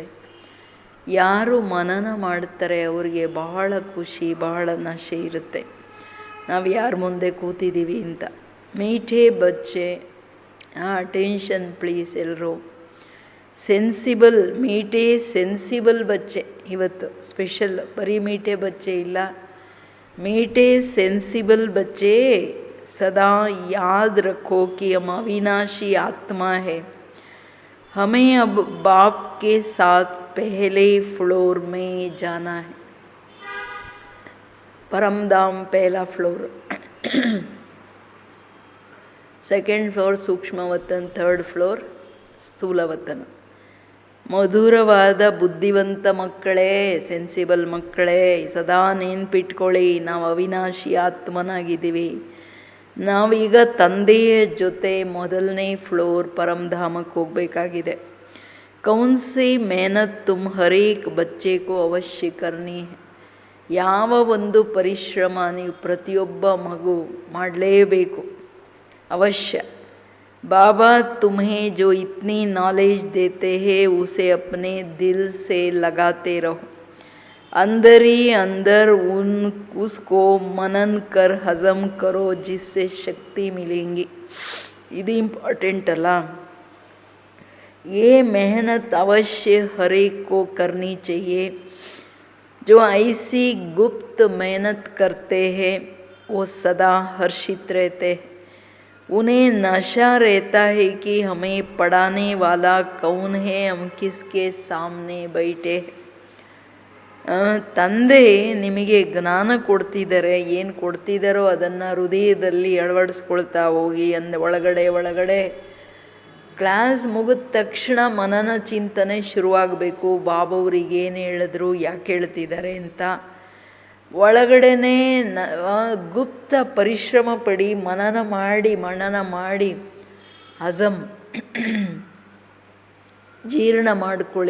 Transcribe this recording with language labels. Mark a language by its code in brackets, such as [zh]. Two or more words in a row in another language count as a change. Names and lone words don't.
[kn] ಯಾರು ಮನನ ಮಾಡ್ತಾರೆ ಅವರಿಗೆ ಬಹಳ ಖುಷಿ, ಬಹಳ ನಶೆ ಇರುತ್ತೆ. ನಾವು ಯಾರ ಮುಂದೆ ಕೂತಿದ್ದೀವಿ ಅಂತ. [hi] मीठे बच्चे, [en] attention please [kn] ಎಲ್ಲರೂ. ಸೆನ್ಸಿಬಲ್, [hi] मीठे सेंसिबल बच्चे [kn] ಇವತ್ತು ಸ್ಪೆಷಲ್. ಬರೀ [hi] मीठे बच्चे [kn] ಇಲ್ಲ, [hi] मीठे सेंसिबल बच्चे सदा याद रखो कि हम अविनाशी आत्मा है. हमें अब बाप के साथ पहले फ्लोर में जाना है. परमधाम पहला फ्लोर, [en] second floor [hi] सूक्ष्म वतन, [en] third floor [hi] स्थूल वतन. [kn] ಮಧುರವಾದ ಬುದ್ಧಿವಂತ ಮಕ್ಕಳೇ, ಸೆನ್ಸಿಬಲ್ ಮಕ್ಕಳೇ, ಸದಾ ನೆನ್ಪಿಟ್ಕೊಳ್ಳಿ, ನಾವು ಅವಿನಾಶಿ ಆತ್ಮನಾಗಿದ್ದೀವಿ. ನಾವೀಗ ತಂದೆಯ ಜೊತೆ ಮೊದಲನೇ ಫ್ಲೋರ್ ಪರಮಧಾಮಕ್ಕೆ ಹೋಗಬೇಕಾಗಿದೆ. [hi] कौन सी मेहनत तुम हरेक बच्चेगू अवश्य करनी. [kn] ಯಾವ ಒಂದು ಪರಿಶ್ರಮ ನೀವು ಪ್ರತಿಯೊಬ್ಬ ಮಗು ಮಾಡಲೇಬೇಕು, ಅವಶ್ಯ. [hi] बाबा तुम्हें जो इतनी नॉलेज देते हैं उसे अपने दिल से लगाते रहो. अंदर ही अंदर उसको मनन कर हजम करो, जिससे शक्ति मिलेंगी. [kn] ಇದು ಇಂಪಾರ್ಟೆಂಟ್ ಅಲ್ಲ. [hi] ये मेहनत अवश्य हर एक को करनी चाहिए. जो ऐसी गुप्त मेहनत करते हैं वो सदा हर्षित रहते हैं. उन्हें नशा रहता है कि हमें पढ़ाने वाला कौन है, हम किसके सामने बैठे. [kn] ತಂದೆ ನಿಮಗೆ ಜ್ಞಾನ ಕೊಡ್ತಿದ್ದಾರೆ, ಏನು ಕೊಡ್ತಿದ್ದಾರೋ ಅದನ್ನು ಹೃದಯದಲ್ಲಿ ಅಳವಡಿಸ್ಕೊಳ್ತಾ ಹೋಗಿ. ಒಳಗಡೆ ಕ್ಲಾಸ್ ಮುಗಿದ ತಕ್ಷಣ ಮನನ ಚಿಂತನೆ ಶುರುವಾಗಬೇಕು. ಬಾಬವ್ರಿಗೆ ಏನು ಹೇಳಿದ್ರು, ಯಾಕೆ ಹೇಳ್ತಿದ್ದಾರೆ ಅಂತ. ಒಳಗಡೆನೇ ಗುಪ್ತ ಪರಿಶ್ರಮ ಪಡಿ, ಮನನ ಮಾಡಿ ಹಜಮ್ ಜೀರ್ಣ ಮಾಡ್ಕೊಳ್ಳಿ.